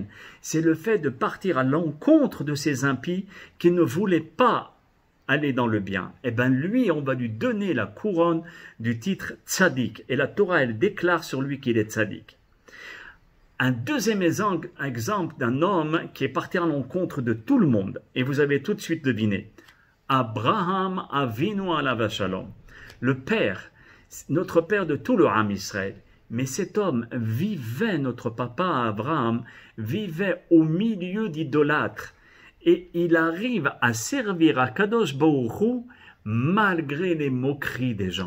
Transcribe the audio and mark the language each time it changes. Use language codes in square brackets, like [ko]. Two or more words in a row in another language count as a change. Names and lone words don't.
[fr] C'est le fait de partir à l'encontre de ces impies qui ne voulaient pas aller dans le bien. Eh bien lui, on va lui donner la couronne du titre tzadik. Et la Torah, elle déclare sur lui qu'il est tzadik. Un deuxième exemple d'un homme qui est parti à l'encontre de tout le monde. Et vous avez tout de suite deviné. [he] אברהם אבינו עליו השלום. [fr] Le père, notre père de tout le [he] עם ישראל. [fr] Mais cet homme vivait, notre papa Abraham, vivait au milieu d'idolâtres. Et il arrive à servir à [he] קדוש ברוך הוא [fr] malgré les moqueries des gens.